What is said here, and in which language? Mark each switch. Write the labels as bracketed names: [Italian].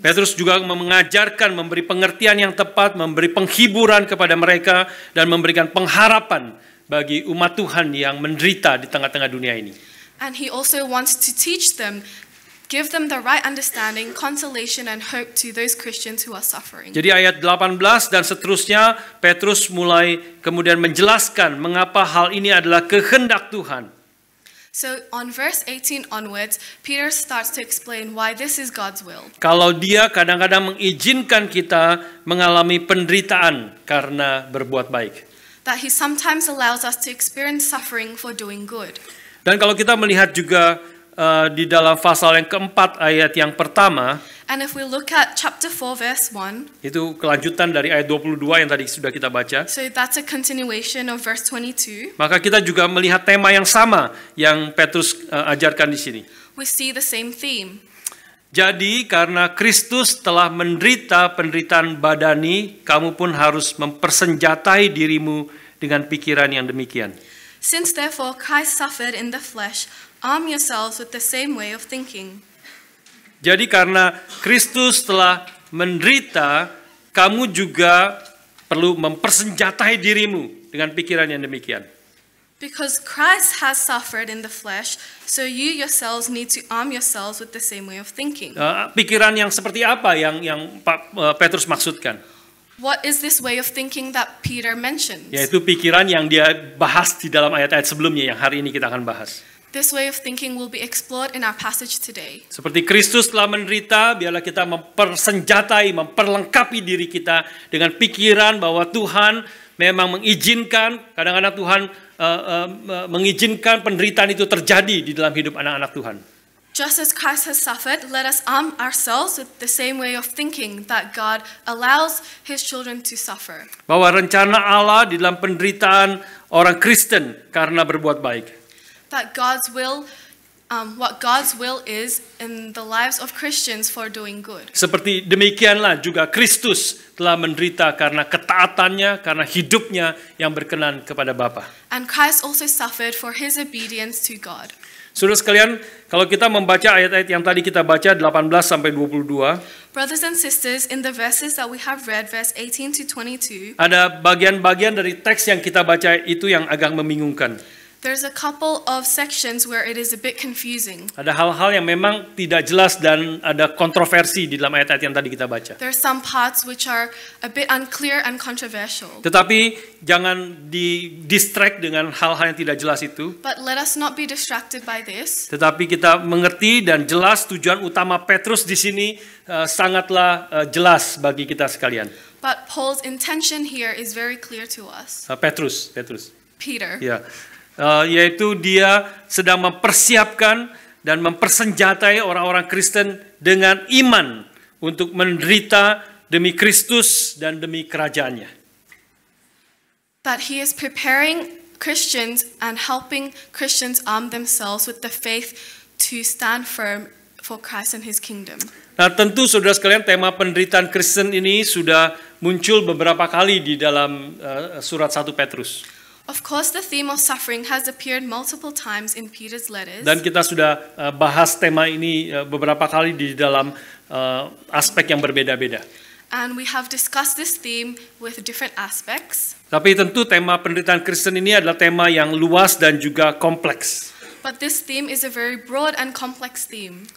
[Indonesian] Petrus juga mengajarkan, memberi pengertian yang tepat, memberi penghiburan kepada mereka, dan memberikan pengharapan bagi umat Tuhan yang menderita di tengah-tengah dunia ini. [English] And he also wants to teach them, give them the right understanding, consolation, and hope to those Christians who are suffering. [Indonesian] Jadi ayat 18 dan seterusnya, Petrus mulai kemudian menjelaskan mengapa hal ini adalah kehendak Tuhan. [English] So on verse 18 onwards, Peter starts to explain why this is God's will. [Indonesian] Kalau dia kadang-kadang mengizinkan kita mengalami penderitaan karena berbuat baik. [English] That he sometimes allows us to experience suffering for doing good. [Indonesian] Dan kalau kita melihat juga di dalam pasal yang keempat ayat yang pertama, [English] And if we look at chapter 4 verse 1, [Indonesian] itu kelanjutan dari ayat 22 yang tadi sudah kita baca, [English] so that's a continuation of verse 22, [Indonesian] maka kita juga melihat tema yang sama yang Petrus ajarkan di sini. [English] we see the same theme. [Indonesian] Jadi karena Kristus telah menderita penderitaan badani, kamu pun harus mempersenjatai dirimu dengan pikiran yang demikian. [English] Since therefore Christ suffered in the flesh, arm yourselves with the same way of thinking. [Indonesian] Jadi karena Kristus telah menderita, kamu juga perlu mempersenjatai dirimu dengan pikiran yang demikian. [English] Because Christ has suffered in the flesh, so you yourselves need to arm yourselves with the same way of thinking. [Indonesian] Pikiran yang seperti apa yang Pak Petrus maksudkan? [English] What is this way of thinking that Peter mentions? [Indonesian] Yaitu pikiran yang dia bahas di dalam ayat-ayat sebelumnya yang hari ini kita akan bahas. [English] This way of thinking will be explored in our passage today. [Indonesian] Seperti Kristus telah menderita, biarlah kita mempersenjatai, memperlengkapi diri kita dengan pikiran bahwa Tuhan memang mengizinkan, kadang-kadang Tuhan mengizinkan penderitaan itu terjadi di dalam hidup anak-anak Tuhan. [English] Just as Christ has suffered, let us arm ourselves with the same way of thinking that God allows His children to suffer. [Indonesian] Bahwa rencana Allah di dalam penderitaan orang Kristen karena berbuat baik. [English] That God's will, what God's will is in the lives of Christians for doing good. [Indonesian] Seperti demikianlah juga Kristus telah menderita karena ketaatannya, karena hidupnya yang berkenan kepada Bapa. [English] And Christ also suffered for His obedience to God. [Indonesian] Saudara sekalian, kalau kita membaca ayat-ayat yang tadi kita baca 18 sampai 22, [English] Brothers and sisters, in the verses that we have read, verse 18 to 22, [Indonesian] ada bagian-bagian dari teks yang kita baca itu yang agak membingungkan. [English] there's a couple of sections where it is a bit confusing. [Indonesian] Ada hal-hal yang memang tidak jelas dan ada kontroversi di dalam ayat-ayat yang tadi kita baca. [English] There are some parts which are a bit unclear and controversial. [Indonesian] Tetapi jangan di-distract dengan hal-hal yang tidak jelas itu. [English] But let us not be distracted by this. [Indonesian] Tetapi kita mengerti dan jelas tujuan utama Petrus di sini sangatlah jelas bagi kita sekalian. [English] But Paul's intention here is very clear to us. [Indonesian] Petrus. [English] Peter. [Indonesian] Ya. Yaitu dia sedang mempersiapkan dan mempersenjatai orang-orang Kristen dengan iman untuk menderita demi Kristus dan demi kerajaannya. [English] That he is preparing Christians and helping Christians arm themselves with the faith to stand firm for Christ and His kingdom. [Indonesian] Nah, tentu saudara sekalian, tema penderitaan Kristen ini sudah muncul beberapa kali di dalam surat 1 Petrus. [English] Of course, the theme of suffering has appeared multiple times in Peter's letters. [Indonesian] Dan kita sudah bahas tema ini beberapa kali di dalam aspek yang berbeda-beda. [English] And we have discussed this theme with different aspects. [Indonesian] Tapi tentu tema penderitaan Kristen ini adalah tema yang luas dan juga kompleks. [English] But this theme is a very broad and complex theme.